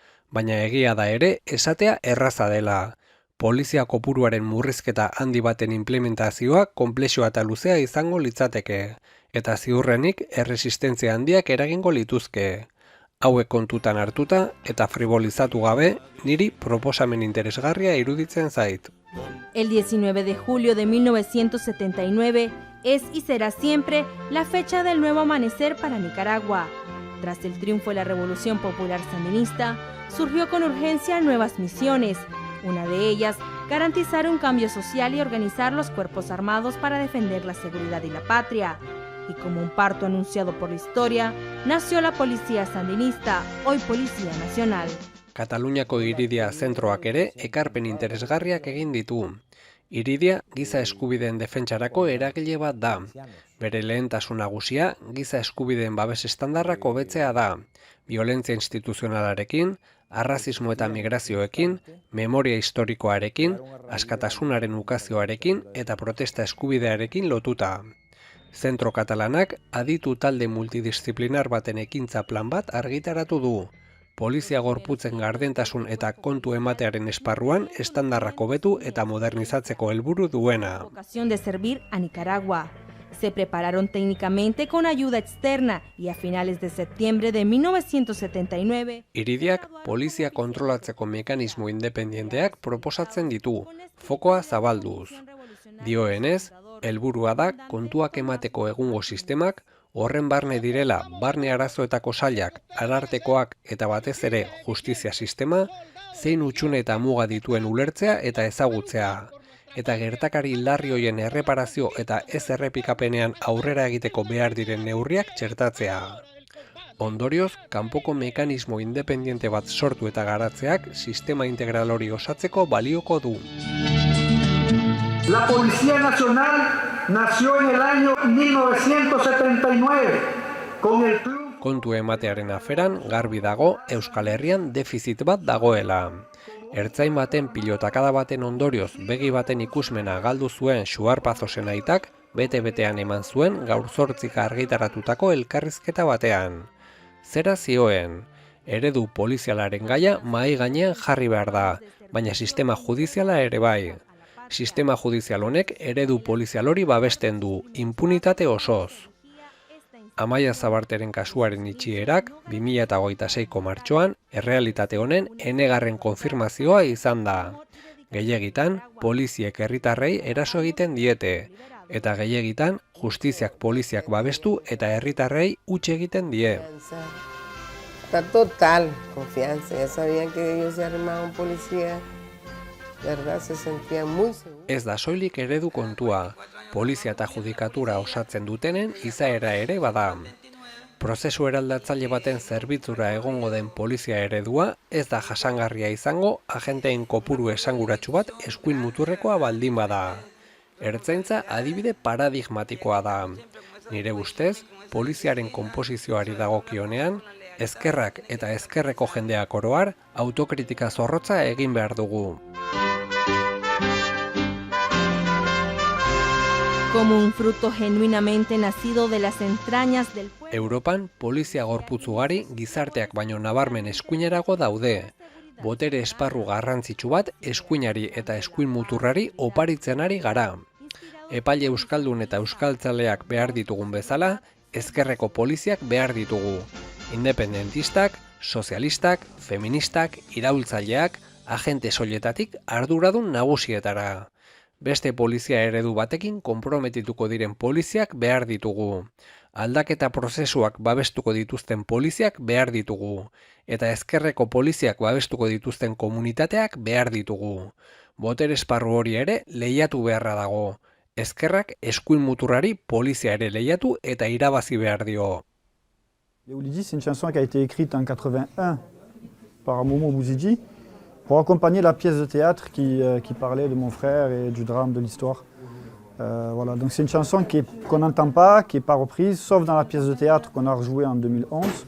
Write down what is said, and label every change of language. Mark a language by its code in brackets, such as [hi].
[eu] Baina egia da ere, esatea erraza dela. Polizia kopuruaren murrizketa handi baten implementazioa konplexua eta luzea izango litzateke, eta ziurrenik erresistentzia handiak eragingo lituzke. Hauek kontutan hartuta eta frivolizatu gabe, niri proposamen interesgarria iruditzen zait. [es] El 19 de julio de 1979 es y será siempre la fecha del nuevo amanecer para Nicaragua. Tras el triunfo de la Revolución Popular Sandinista, surgió con urgencia nuevas misiones. Una de ellas, garantizar un cambio social y organizar los cuerpos armados para defender la seguridad y la patria. Y como un parto anunciado por la historia, nació la Policía Sandinista, hoy Policía Nacional. [eu] Kataluniako Iridia zentroak ere ekarpen interesgarriak egin ditu. Iridia giza eskubideen defentsarako eragile bat da. Bere lehentasun nagusia giza eskubideen babes estandarrak hobetzea da. Violentzia instituzionalarekin, arrazismo eta migrazioekin, memoria historikoarekin, askatasunaren ukazioarekin eta protesta eskubidearekin lotuta. Zentro katalanak aditu talde multidisziplinar baten ekintza plan bat argitaratu du. Polizia gorputzen gardentasun eta kontu ematearen esparruan estandarrak hobetu eta modernizatzeko helburu duena. [es] Vocación de servir a Nicaragua. Se prepararon técnicamente con ayuda externa y a finales de septiembre de 1979... [eu] Iridiak polizia kontrolatzeko mekanismo independenteak proposatzen ditu, fokoa zabalduz. Dioenez, helburua da kontuak emateko egungo sistemak, horren barne direla barne arazoetako sailak, arartekoak eta batez ere justizia sistema, zein hutsune eta muga dituen ulertzea eta ezagutzea. Eta gertakari larri hoien erreparazio eta ez errepikapenean aurrera egiteko behar diren neurriak txertatzea. Ondorioz, kanpoko mekanismo independiente bat sortu eta garatzeak sistema integral hori osatzeko balioko du. [es] La Policía Nacional nació en el año 1979 con el triunfo. [eu] Kontu ematearen aferan garbi dago Euskal Herrian defizit bat dagoela. Ertzain baten pilotakada baten ondorioz begi baten ikusmena galdu zuen Xuar Pazosen aitak bete-betean eman zuen gaur 8 argitaratutako elkarrizketa batean. Zera zioen, eredu polizialaren gaia mahai gainean jarri behar da, baina sistema judiziala ere bai. Sistema judizial honek eredu polizial hori babesten du, impunitate osoz. Amaia Zabarteren kasuaren itxierak 2026ko martxoan errealitate honen enegarren konfirmazioa izan da. Gehiegitan, poliziek herritarrei eraso egiten diete, eta gehiegitan justiziak poliziak babestu eta herritarrei huts egiten die. [es] Está total confianza, ya sabían que ellos se armaban policía, verdad, se sentían muy seguros. [eu] Ez da soilik eredu kontua, polizia eta judikatura osatzen dutenen izaera ere bada. Prozesu eraldatzaile baten zerbitzura egongo den polizia eredua ez da jasangarria izango agenteen kopuru esanguratsu bat eskuin muturrekoa baldin bada. Ertzaintza adibide paradigmatikoa da. Nire ustez, poliziaren konposizioari dagokionean, ezkerrak eta ezkerreko jendeak oroar autokritika zorrotza egin behar dugu. [es] Como un fruto genuinamente nacido de las entrañas del pueblo. [eu] Europan polizia gorputz ugari gizarteak baino nabarmen eskuinerago daude. Botere esparru garrantzitsu bat eskuinari eta eskuin muturrari oparitzen ari gara. Epaile euskaldun eta euskaltzaleak behar ditugun bezala, ezkerreko poliziak behar ditugu. Independentistak, sozialistak, feministak, iraultzaileak, agente soiletatik arduradun nagusietara. Beste polizia eredu batekin konprometituko diren poliziak behar ditugu. Aldaketa prozesuak babestuko dituzten poliziak behar ditugu. Eta ezkerreko poliziak babestuko dituzten komunitateak behar ditugu. Botere esparru hori ere lehiatu beharra dago. Ezkerrak eskuin muturrari polizia ere lehiatu eta irabazi behar dio. [fr] Yaoulidi, c'est une chanson qui a été écrite en 81 par Momo Bouzidji pour accompagner la pièce de théâtre qui parlait de mon frère et du drame de l'histoire. Voilà, donc c'est une chanson qu'on n'entend pas, qui n'est pas reprise, sauf dans la pièce de théâtre qu'on a rejouée en 2011.